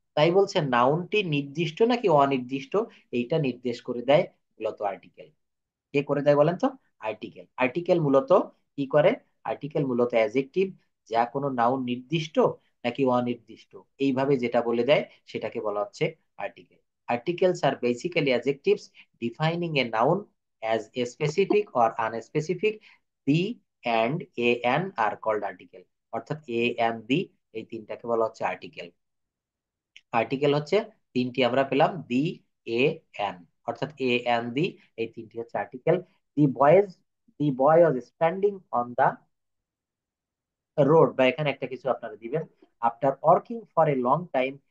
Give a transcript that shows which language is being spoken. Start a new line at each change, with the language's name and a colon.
Bangla: তাই বলছে নাউনটি নির্দিষ্ট নাকি অনির্দিষ্ট, এইটা নির্দেশ করে দেয় মূলত আর্টিকেল। কে করে দেয় বলেন তো? আর্টিকেল। আর্টিকেল মূলত কি করে? আর্টিকেল মূলত অ্যাডজেক্টিভ, যা কোনো নাউন নির্দিষ্ট নাকি অনির্দিষ্ট, এইভাবে যেটা বলে দেয় সেটাকে বলা হচ্ছে article.
English: Articles are basically adjectives defining a noun as a specific or unspecific. The and a an are called article.
Bangla: অর্থাৎ এ and the, এই তিনটাকে বলা হচ্ছে আর্টিকেল। আর্টিকেল হচ্ছে তিনটি আমরা পেলাম, দি, এ, এন, অর্থাৎ এ এন দি, এই তিনটি হচ্ছে article.
English: the boys, the boy was standing on the road,
Bangla: বা এখানে একটা কিছু আপনারা দিবেন।
English: after working for a long time